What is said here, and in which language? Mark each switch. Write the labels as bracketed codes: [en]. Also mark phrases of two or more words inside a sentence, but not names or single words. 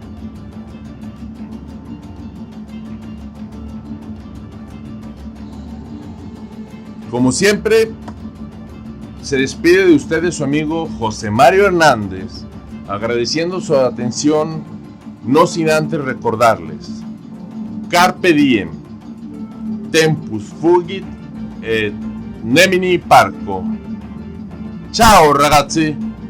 [es] Como siempre, se despide de ustedes su amigo José Mario Hernández, agradeciendo su atención, no sin antes recordarles: [la] Carpe diem, tempus fugit et nemini parco. [it] Ciao ragazzi!